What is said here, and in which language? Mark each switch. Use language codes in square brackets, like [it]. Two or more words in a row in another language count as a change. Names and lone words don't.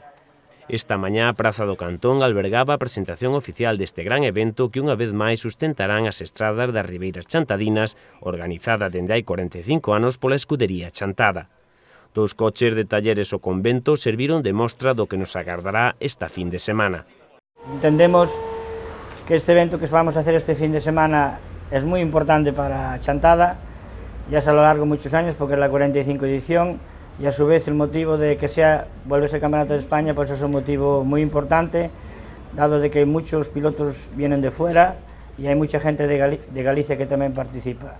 [gl] Esta mañá a Praza do Cantón albergaba a presentación oficial deste gran evento que unha vez máis sustentarán as estradas das Ribeiras Chantadinas, organizada dende hai 45 anos pola Escudería Chantada. 2 coches de talleres ao convento serviron de mostra do que nos agardará esta fin de semana. [es] Entendemos que este evento que vamos a hacer este fin de semana es muy importante para Chantada, ya es a lo largo de muchos años porque es la 45 edición y a su vez el motivo de que vuelve a ser Campeonato de España pues es un motivo muy importante, dado de que muchos pilotos vienen de fuera y hay mucha gente de Galicia que también participa.